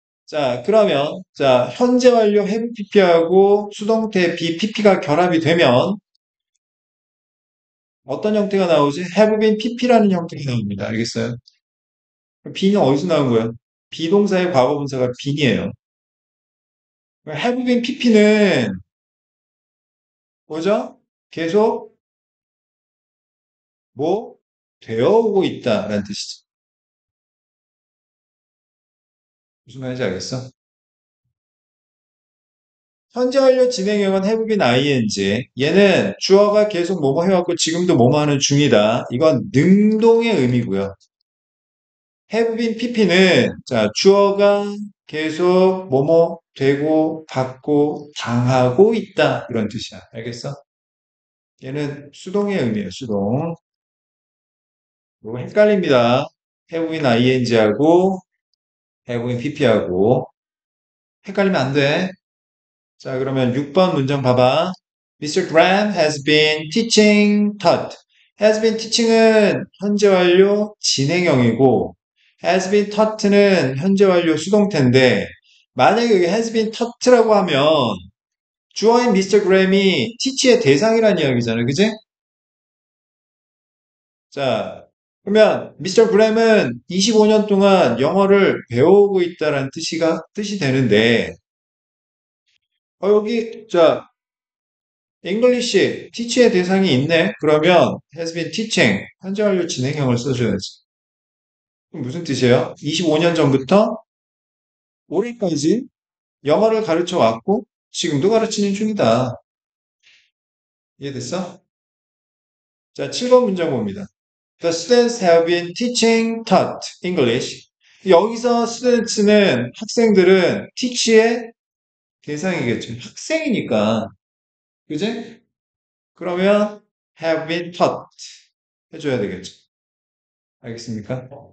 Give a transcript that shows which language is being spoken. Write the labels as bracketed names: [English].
[Korean] 자, 그러면, 자, 현재 완료 have pp하고 수동태 be pp가 결합이 되면 어떤 형태가 나오지? have been pp라는 형태가 나옵니다. 알겠어요? be는 어디서 나온 거예요? 비동사의 과거분사가 bene이에요. have been pp는 뭐죠? 계속 뭐 되어오고 있다라는 뜻이죠. 무슨 말인지 알겠어? 현재 완료 진행형은 have been ing. 얘는 주어가 계속 뭐뭐 해왔고 지금도 뭐뭐 하는 중이다. 이건 능동의 의미고요. have been pp는 자 주어가 계속 뭐뭐 되고 받고 당하고 있다 이런 뜻이야. 알겠어? 얘는 수동의 의미예요. 수동. 이거 헷갈립니다. have been ing하고 have been pp하고 헷갈리면 안 돼. 자, 그러면 6번 문장 봐봐. Mr. [English] Graham has been teaching taught. [Korean] has been teaching은 현재 완료 진행형이고 has been taught는 현재 완료 수동태인데 만약에 여기 has been taught라고 하면 주어인 Mr. Graham이 teach의 대상이라는 이야기잖아요. 그지? 자, 그러면 Mr. Graham은 25년 동안 영어를 배우고 있다는 뜻이 되는데 여기 자 English, teach의 대상이 있네? 그러면 has been teaching, 현재 완료 진행형을 써줘야지. 그럼 무슨 뜻이에요? 25년 전부터 올해까지 영어를 가르쳐 왔고 지금도 가르치는 중이다. 이해됐어? 자, 7번 문장 봅니다. [English] The students have been teaching taught English. [Korean] 여기서 students는 학생들은 teach의 대상이겠죠. 학생이니까. 그지? 그러면 have been taught 해줘야 되겠죠. 알겠습니까?